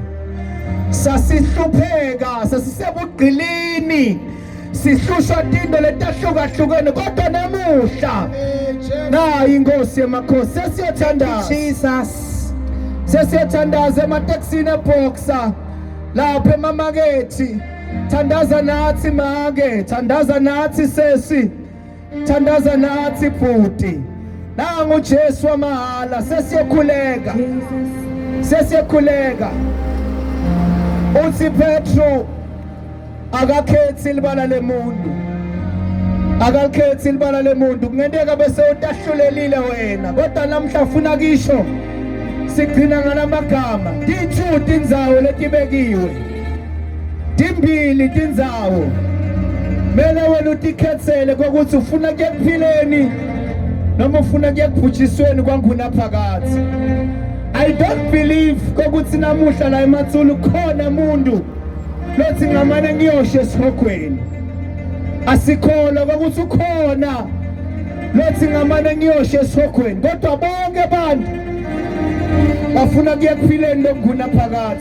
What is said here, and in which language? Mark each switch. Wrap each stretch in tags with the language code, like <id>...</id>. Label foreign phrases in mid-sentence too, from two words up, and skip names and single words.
<ss>Sasihlupheka, sasisebugqilini, sihlushwa tindo letahlukahlukene kodwa namuhla nayi inkosi yamakhosi. Sesiyothandaza Jesus. Sesiyothandaza emateksini eboxa lapha emamakethe. Thandaza nathi make, thandaza nathi sesi, thandaza nathi bhuti. Nangu Jesu wamahala. Sesiyokhuleka, sesiyokhuleka. Uthi Petro akakhethi libala lemuntu, akakhethi libala lemuntu. Kungenteka bese utahlulelile wena kodwa namhla ufuna kisho sigcina ngalamagama. Dithu tindzawo letibekiwe, timbili tindzawo mele wena utikhetsele kokuthi ufuna kuyakuphileni noma ufuna kuyakubhujisweni kwangunaphakathi.</ss> <en>I don't believe</en> <ss>kokuthi namuhla la eMatsulu khona umuntu lothi ngamane ngiyoshe esihogweni. Asikholwa kokuthi ukhona lothi ngamane ngiyoshe esihogweni kodwa bonke abantu bafuna kuyakuphileni lokungunaphakathi.</ss>